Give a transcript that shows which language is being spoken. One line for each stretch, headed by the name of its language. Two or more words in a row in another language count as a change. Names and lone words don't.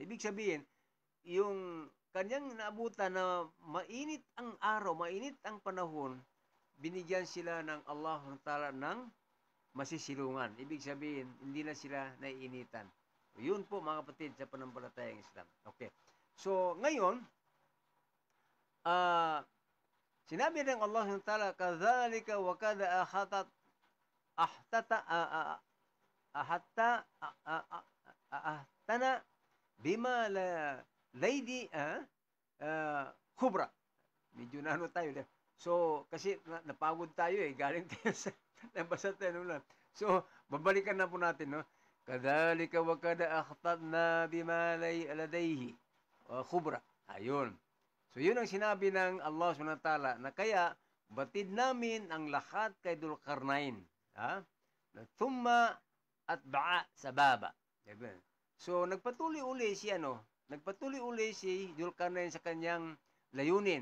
Filipino: Ibig sabihin, yung kanyang naabutan na mainit ang araw, mainit ang panahon, binigyan sila ng Allah Ta'ala ng masisilungan. Ibig sabihin, hindi na sila naiinitan. Yun po mga kapatid sa panampalatayang Islam. Okay. So, ngayon, sinabi ng Allah Ta'ala,
Arabic: كذلك وقد أحطنا بما لديه خبرا.
Filipino: Medyo na ano tayo. So, kasi napagod tayo galing tayo sa nabasa tayo lang. So, babalikan na po natin, no?
Arabic: كذلك وقد أحطنا بما لديه خبرا.
Filipino: Ayun. So, yun ang sinabi ng Allah SWT na kaya batid namin ang lahat kay Dulkarnain.
Arabic: Ha? ثم أتبع سببا.
Filipino: So, nagpatuloy uli si Dulkarnain sa kanyang layunin.